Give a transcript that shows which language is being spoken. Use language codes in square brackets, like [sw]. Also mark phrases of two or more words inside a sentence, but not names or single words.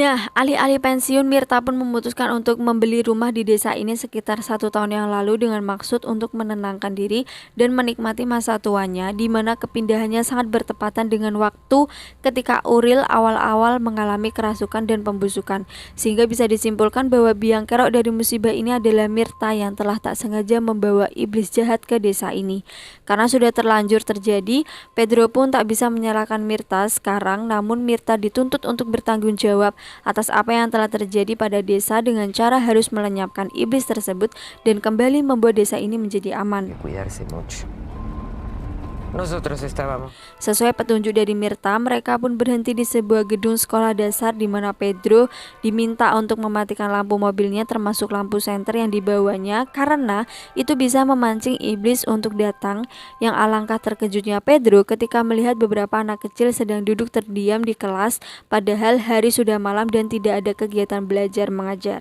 [id] Nah, alih-alih pensiun, Mirta pun memutuskan untuk membeli rumah di desa ini sekitar 1 tahun yang lalu dengan maksud untuk menenangkan diri dan menikmati masa tuanya, di mana kepindahannya sangat bertepatan dengan waktu ketika Uril awal-awal mengalami kerasukan dan pembusukan, sehingga bisa disimpulkan bahwa biang kerok dari musibah ini adalah Mirta yang telah tak sengaja membawa iblis jahat ke desa ini. Karena sudah terlanjur terjadi, Pedro pun tak bisa menyalahkan Mirta sekarang, namun Mirta dituntut untuk bertanggung jawab atas apa yang telah terjadi pada desa dengan cara harus melenyapkan iblis tersebut dan kembali membuat desa ini menjadi aman. [es] Cuidarse mucho. Nosotros estábamos. [id] Sesuai petunjuk dari Mirta, mereka pun berhenti di sebuah gedung sekolah dasar di mana Pedro diminta untuk mematikan lampu mobilnya termasuk lampu senter yang dibawanya karena itu bisa memancing iblis untuk datang. Yang alangkah terkejutnya Pedro ketika melihat beberapa anak kecil sedang duduk terdiam di kelas padahal hari sudah malam dan tidak ada kegiatan belajar mengajar.